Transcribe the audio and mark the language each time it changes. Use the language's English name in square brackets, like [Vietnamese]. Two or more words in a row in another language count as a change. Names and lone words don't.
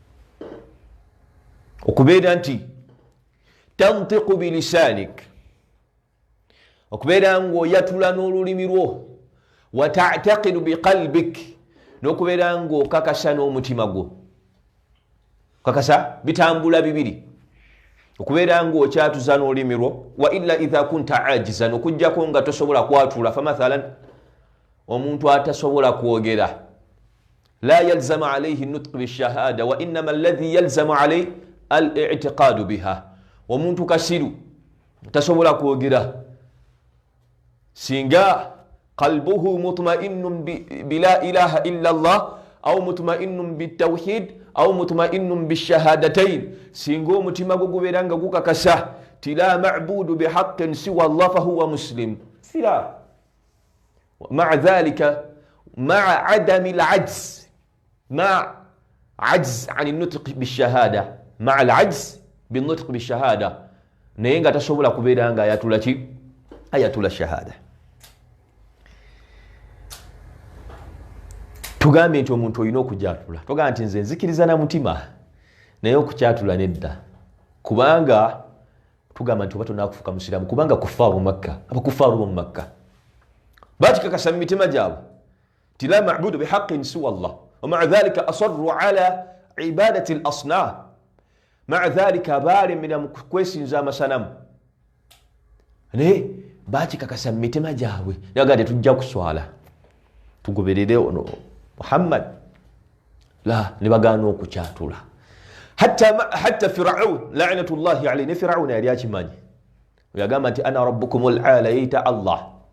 [Ganda] okubeera nti [Arabic] تنطق بلسانك [Ganda] okubeera ng'oyatula n'olulimi lwo [Arabic] وتعتقد بقلبك [Ganda] n'okubeera ng'okakasa n'omutima gwo kakasa bitambula bibiri okubeera ng'okyatuza n'olulimi lwo [Arabic] وإلا إذا كنت عاجزا [Ganda] okujjako nga tosobola kwatula famathalan omuntu atasobola kwogera [Arabic] لا يلزم عليه نطق بشهادة وإنما الذي يلزم عليه الاعتقاد بها [Ganda] omuntu kasiru tasobola kwogera [Arabic] singa قلبه مطمئن بلا إله إلا الله أو مطمئن بالتوحيد أو مطمئن bitawhid au mutma'innun [Ganda] bishahadatayn singa omutima gwo gubeera nga gukakasa ti [Arabic] لا معبود بحق سوى الله فهو مسلم سرا مع ذلك مع عدم العجز مع عجز عن النطق بالشهادة مع العجز بالنطق بالشهادة [Ganda] naye nga tasobola kubeera nga ayatula ki ayatula shahada tugambe nti omuntu olina okukyatula togamba nti nze nzikiriza na mutima naye okukyatula nedda kubanga tugamba nti oba tonakufuuka musiraamu kubanga kufaaru makka abakufaaru bomu makka bakikakasa mu mitima gyabwe ti [Arabic] لا معبود بحق سوى الله ومع ذلك أصروا على عبادة الأصنام مع ذلك [Ganda] baalemera mu kwesinza amasanamu naye bakikakasa mu mitima gyabwe naga tetujja kuswala tugoberere ono Muhammad la nibagana okukyatula hatta Firaun [Arabic] لعنة الله عليه [Ganda] ne Firaun yali akimanyi yagamba nti [Arabic] أنا ربكم الأعلى [Ganda] yita Allah